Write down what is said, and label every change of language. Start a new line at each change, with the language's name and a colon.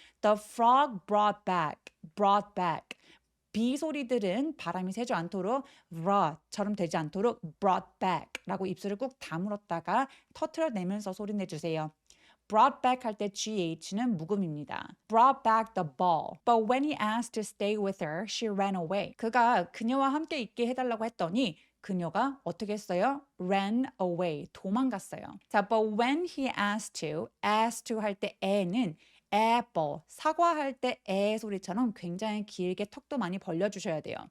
English: The frog brought back.
Korean: B 소리들은 바람이 새지 않도록 r처럼 되지 않도록
English: brought back
Korean: 라고 입술을 꾹 다물었다가 터트려내면서 소리 내주세요.
English: brought back
Korean: 할 때 GH는 묵음입니다.
English: brought back the ball. But when he asked to stay with her, she ran away.
Korean: 그가 그녀와 함께 있게 해달라고 했더니 그녀가 어떻게 했어요?
English: ran away.
Korean: 도망갔어요. 자,
English: but when he asked to
Korean: 할 때 에는 apple, 사과할 때 에 소리처럼 굉장히 길게 턱도 많이 벌려주셔야 돼요.